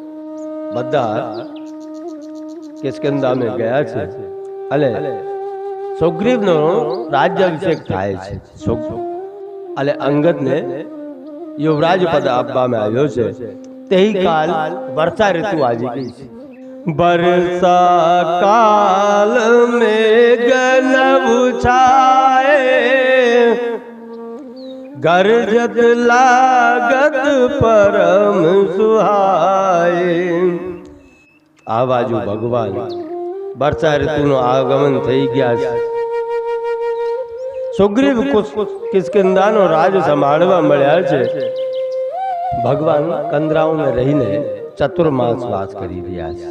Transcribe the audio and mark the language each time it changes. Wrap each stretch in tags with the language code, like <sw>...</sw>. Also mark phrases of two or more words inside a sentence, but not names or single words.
<gu>બધા કિષ્કિંધામાં ગયા છે અને સુગ્રીવનો રાજ્યાભિષેક થાય છે. અને અંગદને યુવરાજ પદ આપવામાં આવ્યો છે. તે કાલ વર્ષા ઋતુ આવી ગઈ છે.</gu> <awa>बरसा काल में गनब छाए, गरजत लागत परम सुहाए.</awa> <gu>આ બાજુ ભગવાન વર્ષા ઋતુનું આગમન થઈ ગયા છે. સુગ્રીવ કિષ્કિંધાનો રાજ સંભાળવા મળ્યા છે. ભગવાન કંદરાઓમાં રહીને ચતુર્માસ વાસ કરી રહ્યા છે.</gu>